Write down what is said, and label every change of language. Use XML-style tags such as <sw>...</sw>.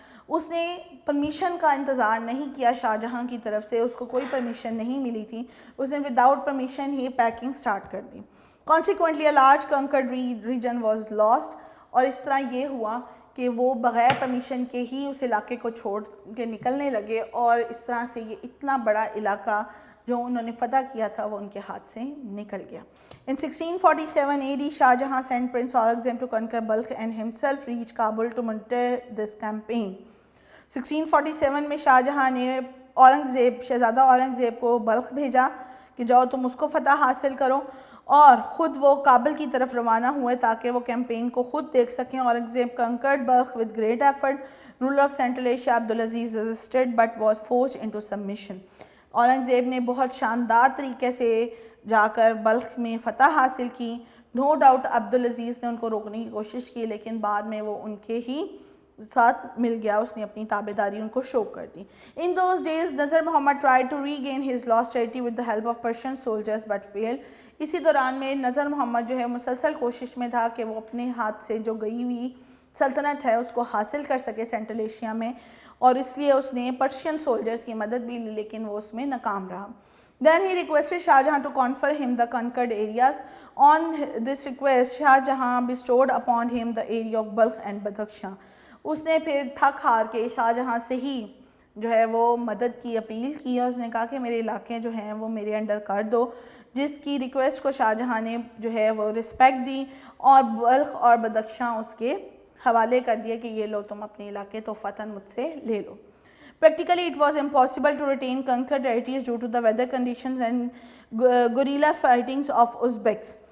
<ur>اس نے پرمیشن کا انتظار نہیں کیا شاہ جہاں کی طرف سے, اس کو کوئی پرمیشن نہیں ملی تھی, اس نے وداؤٹ پرمیشن ہی پیکنگ سٹارٹ کر دی.</ur> <en>Consequently, a large conquered region was lost,</en> <ur>اور اس طرح یہ ہوا کہ وہ بغیر پرمیشن کے ہی اس علاقے کو چھوڑ کے نکلنے لگے, اور اس طرح سے یہ اتنا بڑا علاقہ جو انہوں نے فتح کیا تھا وہ ان کے ہاتھ سے نکل گیا.</ur> <en>In 1647 AD, Shah Jahan sent Prince Aurangzeb to conquer Balkh and himself reached Kabul to monitor this campaign.</en> <ur>1647 میں شاہ جہاں نے شہزادہ اورنگزیب کو بلخ بھیجا کہ جاؤ تم اس کو فتح حاصل کرو، اور خود وہ کابل کی طرف روانہ ہوئے تاکہ وہ کیمپین کو خود دیکھ سکیں۔</ur> <en>Aurangzeb conquered Balkh with great effort. Ruler of Central Asia عبدالعزیز resisted but was forced into submission.</en> <ur>Aurangzeb نے بہت شاندار طریقے سے جا کر بلخ میں فتح حاصل کی۔ نو ڈاؤٹ عبدالعزیز نے ان کو روکنے کی کوشش کی، لیکن بعد میں وہ ان کے ہی ساتھ مل گیا، اس نے اپنی تابعداری ان کو شو کر دی۔</ur> <en>In those days نذر محمد tried to regain his lost territory with the help of Persian soldiers but failed.</en> <ur>اسی دوران میں نذر محمد جو ہے مسلسل کوشش میں تھا کہ وہ اپنے ہاتھ سے جو گئی ہوئی سلطنت ہے اس کو حاصل کر سکے سینٹرل ایشیا میں، اور اس لیے اس نے پرشین سولجرز کی مدد بھی لی، لیکن وہ اس میں ناکام رہا۔</ur> <en>Then he requested Shah Jahan to confer him the conquered areas. On this request, Shah Jahan bestowed upon him the area of Balkh and Badakhshan.</en> <ur>اس نے پھر تھک ہار کے شاہ جہاں سے ہی جو ہے وہ مدد کی اپیل کی، اور اس نے کہا کہ میرے علاقے جو ہیں وہ میرے انڈر کر دو، جس کی ریکویسٹ کو شاہ جہاں نے جو ہے وہ رسپیکٹ دی، اور بلخ اور بدخشاں اس کے حوالے کر دیا کہ یہ لو تم اپنے علاقے توفتاً مجھ سے لے لو۔</ur> <en>Practically it was impossible to retain conquered territories due to the weather conditions and guerrilla fightings of Uzbeks.</en>